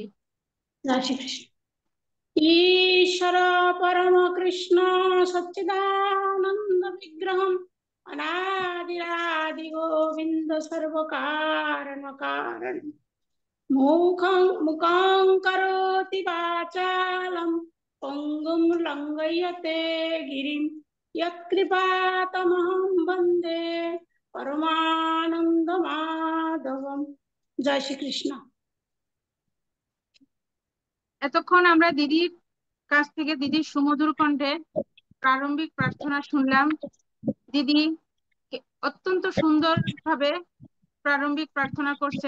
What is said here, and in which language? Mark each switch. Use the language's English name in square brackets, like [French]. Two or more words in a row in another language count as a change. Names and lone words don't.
[Bangla] জয় শ্রীকৃষ্ণ। [Sanskrit] ईश्वर परम कृष्ण सच्चिदानन्द विग्रहम अनादिरादि गोविन्द सर्वकारण कारण मुखं करोति वाचालम पङ्गुम लङ्घयते गिरिम यत्कृपातमहं वन्दे परमानंद माधवम। [Bangla] জয় শ্রীকৃষ্ণ। এতক্ষণ আমরা দিদির কাছ থেকে দিদির সুমধুর কণ্ঠে প্রারম্ভিক প্রার্থনা শুনলাম। দিদি অত্যন্ত সুন্দর ভাবে প্রারম্ভিক প্রার্থনা করছেন।